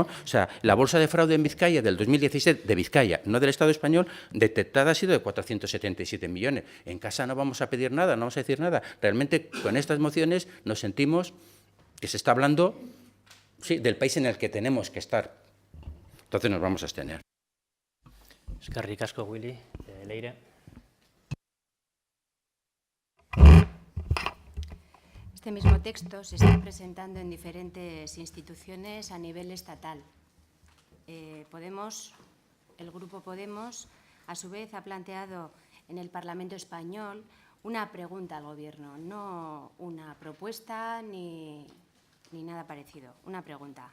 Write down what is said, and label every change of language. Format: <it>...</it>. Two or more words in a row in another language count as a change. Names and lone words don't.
<es>O sea, la bolsa de fraude en Vizcaya del 2017 de Vizcaya, no del Estado español, detectada ha sido de 477 millones. En casa no vamos a pedir nada, no vamos a decir nada. Realmente con estas mociones nos sentimos que se está hablando, sí, del país en el que tenemos que estar. Entonces nos vamos a abstener.</es> <eu>Eskerrik asko, Willy. Leire.</eu> <es>Este mismo texto se está presentando en diferentes instituciones a nivel estatal. El Grupo Podemos, a su vez, ha planteado en el Parlamento español una pregunta al Gobierno, no una propuesta ni nada parecido, una pregunta.</es>